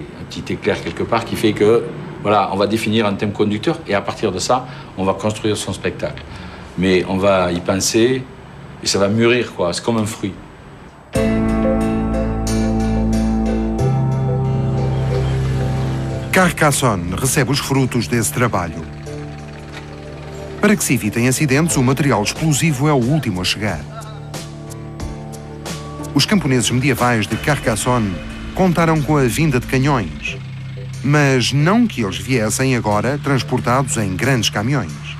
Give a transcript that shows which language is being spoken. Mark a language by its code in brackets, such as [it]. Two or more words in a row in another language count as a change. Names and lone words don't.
[fr] Un petit éclair quelque part qui fait que, voilà, on va définir un thème conducteur et à partir de ça, on va construire son spectacle. Mais on va y penser et ça va mûrir, quoi. C'est comme un fruit. [pt] Carcassonne recebe os frutos desse trabalho. Para que se evitem acidentes, o material explosivo é o último a chegar. Os camponeses medievais de Carcassonne contaram com a vinda de canhões, mas não que eles viessem agora transportados em grandes caminhões.